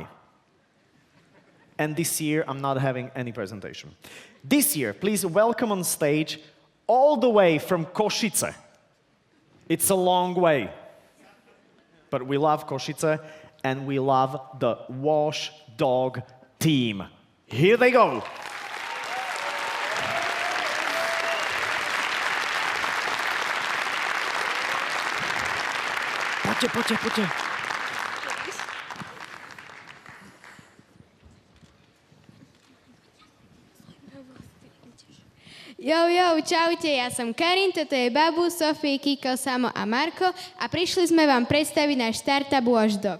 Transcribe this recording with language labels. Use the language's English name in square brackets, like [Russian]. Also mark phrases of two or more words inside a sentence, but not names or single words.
[English] And this year, I'm not having any presentation. This year, please welcome on stage, all the way from Košice. It's a long way. But we love Košice, and we love the WashDog team. Here they go. [Slovak] Poďte. Čaute, ja som Karin, toto je Babu, Sofie, Kiko, Samo a Marko a prišli sme vám predstaviť náš startup WashDog.